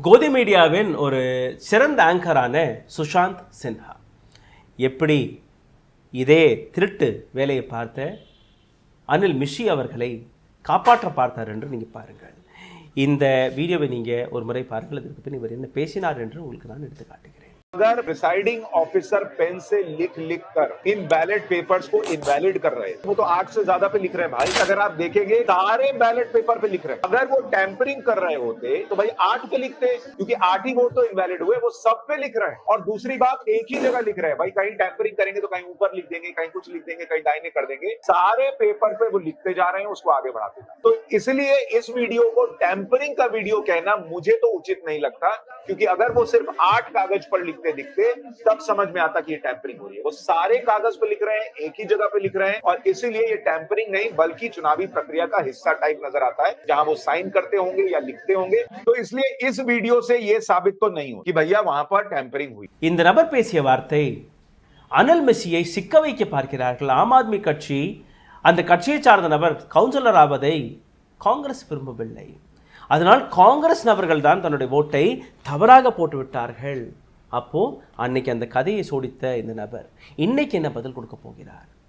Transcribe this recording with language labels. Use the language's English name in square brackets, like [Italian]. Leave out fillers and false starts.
[Tamil] கோதி மீடியாவின் ஒரு சிறந்த ஆங்கரான சுஷாந்த் சின்ஹா எப்படி இதே திருட்டு வேலையை பார்த்த அனில் மிஷி அவர்களை காப்பாற்ற பார்த்தார் என்று நீங்கள் பாருங்கள். இந்த வீடியோவை நீங்கள் ஒரு முறை பாருங்கள். அதற்கு பின் இவர் என்ன பேசினார் என்று உங்களுக்கு நான் எடுத்து காட்டுகிறேன். [Hindi] अगर प्रिसाइडिंग ऑफिसर पेन से लिख कर इन बैलेट पेपर्स को इनवैलिड कर रहे हैं, वो तो 8 से ज्यादा पे लिख रहे हैं भाई. अगर आप देखेंगे सारे बैलेट पेपर पे लिख रहे हैं. अगर वो टैंपरिंग कर रहे होते तो भाई 8 पे लिखते, क्योंकि 8 ही वोट तो इनवैलिड हुए, वो सब पे लिख रहे हैं. और दूसरी बात, एक ही जगह लिख रहे हैं भाई. कहीं टैंपरिंग करेंगे तो कहीं ऊपर लिख देंगे, कहीं कुछ लिख देंगे, कहीं दाहिने कर देंगे. सारे पेपर पे वो लिखते जा रहे हैं, उसको आगे बढ़ाते जा रहे हैं. तो इसलिए इस वीडियो को टैंपरिंग का वीडियो कहना मुझे तो उचित नहीं लगता, क्योंकि अगर वो सिर्फ 8 कागज पर लिखते तब समझ में आता कि ये टैंपरिंग हो रही है. वो सारे कागज पे लिख रहे हैं, एक ही जगह पे लिख रहे हैं, और इसीलिए ये टैंपरिंग नहीं बल्कि चुनावी प्रक्रिया का हिस्सा टाइप नजर आता है, जहां वो साइन करते होंगे या लिखते होंगे. तो इसलिए इस वीडियो से ये साबित तो नहीं हो कि भैया वहां पर टैंपरिंग हुई. [Tamil] இந்த நபர் பேசிய வார்த்தை அனில் மெஸ்ஸியை சிக்க வைக்க பார்க்கிறார்கள். ஆம் ஆத்மி கட்சி அந்த கட்சியை சார்ந்த நபர் கவுன்சிலர் ஆவதை காங்கிரஸ் விரும்பவில்லை. அதனால் காங்கிரஸ் நபர்கள் தான் தன்னுடைய ஓட்டை தவறாக போட்டு விட்டார்கள். அப்போ அன்னைக்கு அந்த கதையை சோடித்த இந்த நபர் இன்னைக்கு என்ன பதில் கொடுக்க போகிறார்?